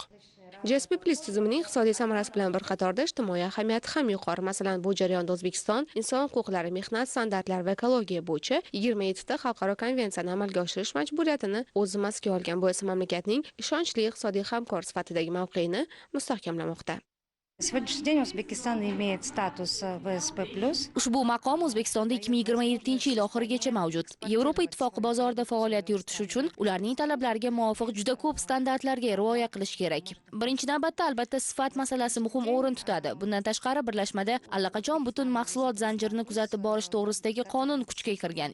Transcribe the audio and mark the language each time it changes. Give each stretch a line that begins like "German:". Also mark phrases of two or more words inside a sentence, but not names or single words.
Uzbek: GSP Plus tizimining iqtisodiy samarasi bilan bir qatorda ijtimoiy ahamiyati ham yuqori. Masalan, bu jarayonda O'zbekiston inson huquqlari, mehnat standartlari va ekologiya bo'yicha 27 ta xalqaro konvensiyani amalga oshirish majburiyatini o'z zimmasiga olgan. Bu esa mamlakatning ishonchli iqtisodiy hamkor sifatidagi mavqeini mustahkamlamoqda.
Russian: Сегодняшний день Узбекистан имеет статус ВСП+.
Uzbek: Ushbu maqom O'zbekistonda 2027-yil oxirigacha mavjud. Yevropa Ittifoqi bozorida faoliyat yuritish uchun ularning talablariga muvofiq juda ko'p standartlarga rioya qilish kerak. Birinchi navbatda albatta sifat masalasi muhim o'rin tutadi. Bundan tashqari birlashmada allaqachon butun mahsulot zanjirini kuzatib borish to'g'risidagi qonun kuchga kirgan.